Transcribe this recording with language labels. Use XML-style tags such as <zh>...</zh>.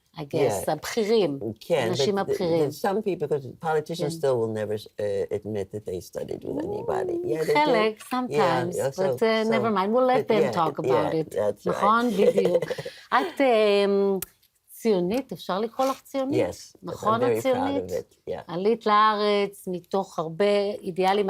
<en>I guess,</en> <he>הבכירים, אנשים הבכירים.</he> <en>Some people, because politicians still will never admit that they studied with anybody.</en> <he>חלק,</he> <en>sometimes, but never mind, we'll let them talk about it.</en> <he>נכון? בדיוק. את ציונית, אפשר לקרוא לך ציונית?</he> <en>Yes,</en> <he>נכון,</he> <en>I'm very proud</en> <he>הציונית?</he> <en>of it, yeah.</en> <he>עלית לארץ מתוך הרבה אידיאלים.</he>